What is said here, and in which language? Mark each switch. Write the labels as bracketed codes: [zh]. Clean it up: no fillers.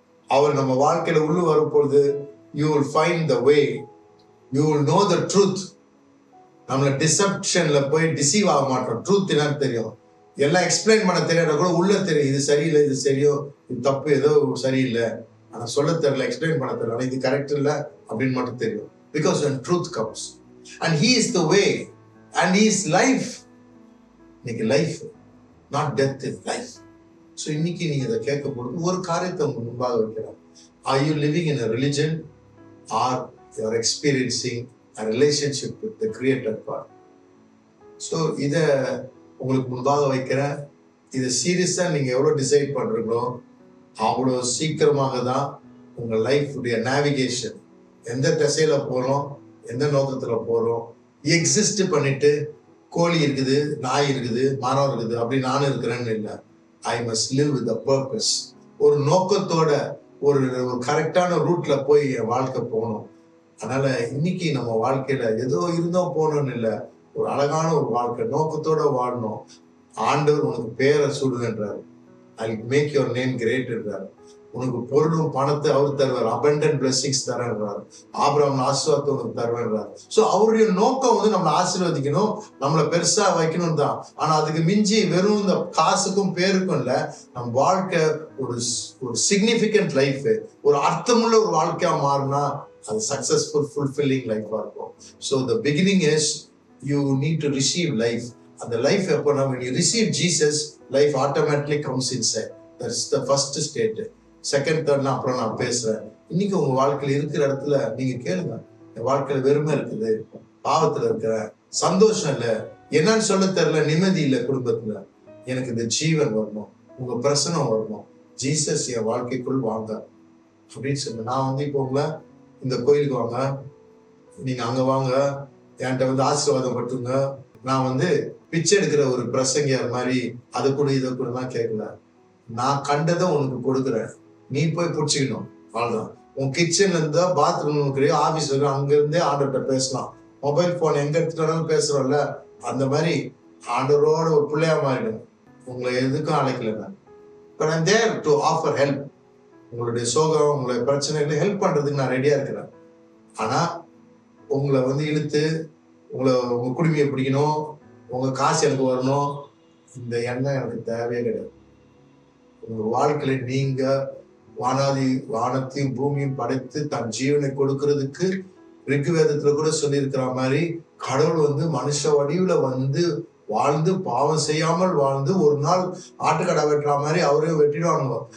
[ta] அவர் நம்ம வாழ்க்கையில உள்ள வரும் பொழுது [en] You will find the way, you will know the truth. [ta] நம்மள டிசப்ஷன்ல போய் டிசீவ் ஆக மாட்டோம். ட்ரூத் என்னன்னு தெரியும். எல்லாம் எக்ஸ்பிளைன் பண்ண தெரியாத கூட உள்ள தெரியும், இது சரியில்லை, இது சரியோ, இது தப்பு, ஏதோ சரியில்லை, ஆனா சொல்ல தெரியல, எக்ஸ்பிளைன் பண்ண தெரியல, ஆனா இது கரெக்ட் இல்லை அப்படின்னு மட்டும் தெரியும். [en] Because when truth comes and he is the way and he is life. இன்னைக்கு life, not death, is life. [ta] So இன்னைக்கு நீங்க இதை கேட்க பொழுது ஒரு காரியத்தை உங்க முன்பாக வைக்கிறார். [en] Are you living in a religion or you are experiencing a relationship with the creator God? [ta] So இதை உங்களுக்கு முன்பாக வைக்கிறேன். இதை சீரியஸா நீங்க எவ்வளவு டிசைட் பண்றீங்களோ அவ்வளோ சீக்கிரமாக தான் உங்க லைஃபுடைய நேவிகேஷன், எந்த திசையில போறோம், எந்த நோக்கத்துல போறோம். எக்ஸிஸ்ட் பண்ணிட்டு கோழி இருக்குது, நாய் இருக்குது, மரம் இருக்குது, அப்படி நானும் இருக்கிறேன்னு இல்லை. [en] I must live with a purpose. [ta] ஒரு நோக்கத்தோட ஒரு கரெக்டான ரூட்ல போய் என் வாழ்க்கை போகணும். அதனால இன்னைக்கு நம்ம வாழ்க்கையில ஏதோ இருந்தோம் போகணும்னு இல்லை, ஒரு அழகான ஒரு வாழ்க்கை நோக்கத்தோட வாழணும். ஆண்டவர் உனக்கு பேரை சூடுகின்றார். [en] I make your name great [ta] என்றார். உனக்கு பொருளும் பணத்தை அவர் தருவார். Abundant blessings தரேன்றார். ஆபிரகாம் ஆசீர்வாதத்தை உனக்கு தருவேன்றார். ஸோ அவருடைய நோக்கம் நம்மளை ஆசீர்வதிக்கணும், நம்மளை பெருசா வைக்கணும் தான். ஆனா அதுக்கு மிஞ்சி வெறும் இந்த காசுக்கும் பேருக்கும் இல்லை, நம் வாழ்க்கை ஒரு சிக்னிஃபிகண்ட் லைஃப், ஒரு அர்த்தமுள்ள ஒரு வாழ்க்கையா மாறினா அது சக்சஸ்ஃபுல் ஃபுல்ஃபில்லிங் லைஃபா இருக்கும். [en] So the beginning is you need to receive life. [ta] அந்த லைஃப் எப்போனா [en] when you receive Jesus, life automatically comes inside. That is the first state. Second, third [ta] அப்புறம் நான் பேசுறேன். இன்னைக்கு உங்க வாழ்க்கையில இருக்கிற இடத்துல நீங்க கேளுங்க, என் வாழ்க்கையில வெறுமை இருக்குது, பாவத்துல இருக்கிறேன், சந்தோஷம் இல்லை, என்னன்னு சொல்ல தெரியல, நிம்மதி இல்லை குடும்பத்துல, எனக்கு இந்த ஜீவன் வரணும், உங்க பிரசனம் வரணும், ஜீசஸ் என் வாழ்க்கைக்குள் வாங்க அப்படின்னு சொல்லுங்க. நான் இப்போ உங்களை இந்த கோயிலுக்கு வாங்க, நீங்க அங்க வாங்க, என்கிட்ட ஆசீர்வாதம் பட்டுங்க. நான் பிச்சை எடுக்கிற ஒரு பிரசங்கியார் மாதிரி அதை கூட இதை கூட தான் கேட்கல. நான் கண்டதை உனக்கு கொடுக்குறேன், நீ போய் பிடிச்சிக்கணும். அவ்வளவுதான். உன் கிச்சன்ல இருந்தா பாத்ரூம் இருக்கிற ஆபீஸ் இருக்கிற அங்க இருந்தே ஆண்டவர்கிட்ட பேசலாம். மொபைல் போன் எங்க எடுத்துட்டாலும் பேசுறோம்ல, அந்த மாதிரி ஆண்டவரோட ஒரு பிள்ளையா மாறிடும். உங்களை எதுக்கும் அழைக்கல. [en] But I'm there to offer help. [ta] உங்களுடைய சோகம், உங்களுடைய பிரச்சனைகளை ஹெல்ப் பண்றதுக்கு நான் ரெடியா இருக்கிறேன். ஆனா உங்களை இழுத்து உங்க குடுமையை பிடிக்கணும், உங்க காசு எனக்கு வரணும், இந்த எண்ணம் எனக்கு தேவையே கிடையாது. உங்க வாழ்க்கையில நீங்க வானத்தையும் பூமியும் படைத்து தன் ஜீவனை கொடுக்கறதுக்கு ரிக்குவேதத்துல கூட சொல்லியிருக்கிற மாதிரி கடவுள் மனுஷ வடிவுல வாழ்ந்து பாவம் செய்யாமல் வாழ்ந்து ஒரு நாள் ஆட்டுக்கடை வெட்டுற மாதிரி அவரையும் வெட்டிடுவாங்க.